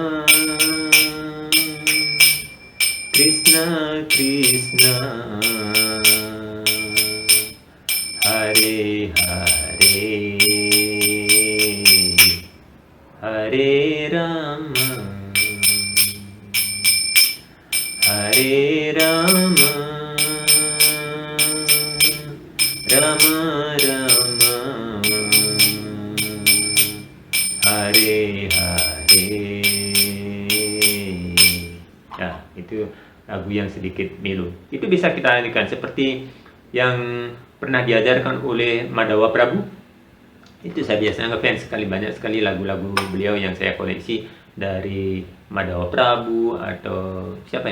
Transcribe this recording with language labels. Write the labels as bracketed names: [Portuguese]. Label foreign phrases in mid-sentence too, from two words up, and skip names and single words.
[Sanskrit] Krishna Krishna, Hare Hare, Hare Rama, Hare Rama, Rama Rama, Hare Hare. [Indonesian] Nah, itu lagu yang sedikit melo. Itu bisa kita nyanyikan seperti yang pernah diajarkan oleh Madhawa Prabu. Itu saya biasanya ngefans sekali, banyak sekali lagu-lagu beliau yang saya koleksi, dari Madhawa Prabu atau siapa ya?